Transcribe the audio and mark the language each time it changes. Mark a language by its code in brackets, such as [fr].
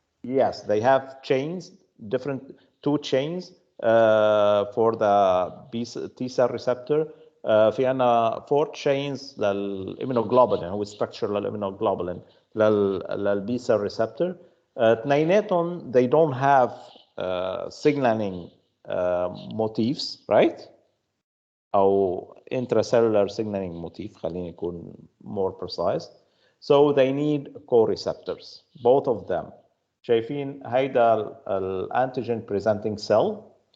[en] Yes, they have chains, different two chains for the T cell receptor. [ar] في عنا 4 chains للإيمونوجلوبولين، هو structure للإيمونوجلوبولين للبي cell receptor. اثنيناتهم [en] they don't have signaling motifs, right? أو intracellular signaling motif، [ar] خليني أكون [en] more precise. So they need co-receptors, both of them. [ar] شايفين هيدا الانتيجين presenting cell.